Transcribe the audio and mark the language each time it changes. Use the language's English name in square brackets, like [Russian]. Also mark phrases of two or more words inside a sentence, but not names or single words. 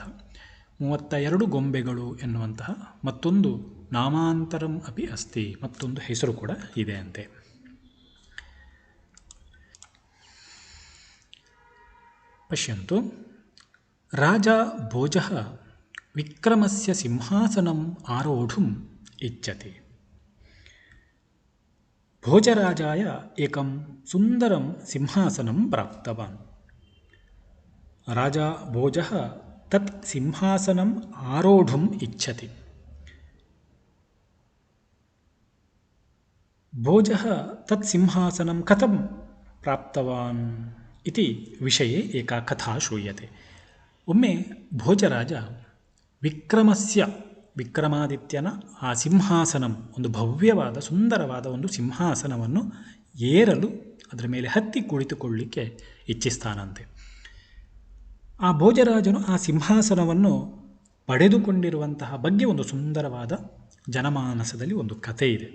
[Kannada] 32 ಗೊಂಬೆಗಳು ಎನ್ನುವಂತಹ ಮತ್ತೊಂದು [Sanskrit] ನಾಮಾಂತರಂ ಅಪಿ ಅಸ್ತಿ, [Kannada] ಮತ್ತೊಂದು ಹೆಸರು ಕೂಡ ಇದೆ ಅಂತೆ. [Sanskrit] ಪಶ್ಯಂತು, ರಾಜ ಭೋಜಃ ವಿಕ್ರಮಸ್ಯ ಸಿಂಹಾಸನಂ ಆರೋಢುಂ ಇಚ್ಛತಿ. ಭೋಜರಾಜಾಯ ಏಕಂ ಸುಂದರಂ ಸಿಂಹಾಸನಂ ಪ್ರಾಪ್ತವಾನ್. ರಾಜ ಭೋಜಃ ತತ್ ಸಿಂಹಾಸನಂ ಆರೋಢುಂ ಇಚ್ಛತಿ. ಭೋಜಃ ತತ್ ಸಿಂಹಾಸನಂ ಕಥಂ ಪ್ರಾಪ್ತವಾನ್ ಇತಿ ವಿಷಯೇ ಏಕಾ ಕಥಾ ಶ್ರೂಯತೆ. [Kannada] ಒಮ್ಮೆ ಭೋಜರಾಜ ವಿಕ್ರಮಾದಿತ್ಯನ ಆ ಸಿಂಹಾಸನಂ, ಒಂದು ಭವ್ಯವಾದ ಸುಂದರವಾದ ಒಂದು ಸಿಂಹಾಸನವನ್ನು ಏರಲು, ಅದರ ಮೇಲೆ ಹತ್ತಿ ಕುಳಿತುಕೊಳ್ಳಲಿಕ್ಕೆ ಇಚ್ಛಿಸ್ತಾನಂತೆ. ಆ ಭೋಜರಾಜನು ಆ ಸಿಂಹಾಸನವನ್ನು ಪಡೆದುಕೊಂಡಿರುವಂತಹ ಬಗ್ಗೆ ಒಂದು ಸುಂದರವಾದ ಜನಮಾನಸದಲ್ಲಿ ಒಂದು ಕಥೆ ಇದೆ.